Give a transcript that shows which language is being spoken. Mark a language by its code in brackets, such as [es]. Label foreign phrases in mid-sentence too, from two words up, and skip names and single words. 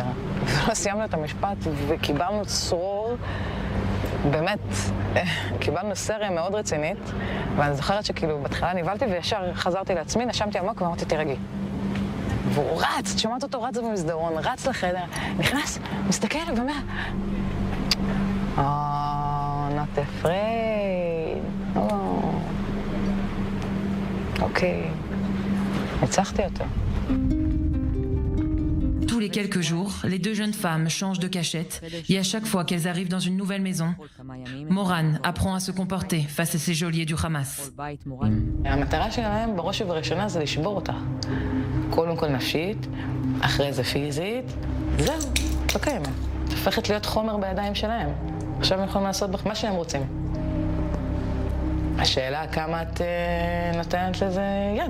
[he] ולא סיימנו את המשפט וקיבלנו צרור, באמת, קיבלנו סריה מאוד רצינית, ואני זוכרת שכאילו בתחילה נבלתי וישר חזרתי לעצמי, נשמתי עמוק ואמרתי, תירגעי. והוא רץ, את שומעת אותו רץ במסדרון, רץ לחדר, נכנס, מסתכל ואומר, [en] not afraid. [he] אוקיי, ניצחתי אותו. [fr] Tous les quelques jours, les 2 jeunes femmes changent de cachette et à chaque fois qu'elles arrivent dans une nouvelle maison, Moran apprend à se comporter face à ces geôliers du Hamas. [he] המטרה שלהם בראש ובראשונה זה לשבור אותה. קודם כל נפשית, אחרי זה פיזית, זהו, לא קיימת. את הופכת להיות חומר בידיים שלהם. עכשיו הם יכולים לעשות בך מה שהם רוצים. השאלה כמה את נותנת לזה יד.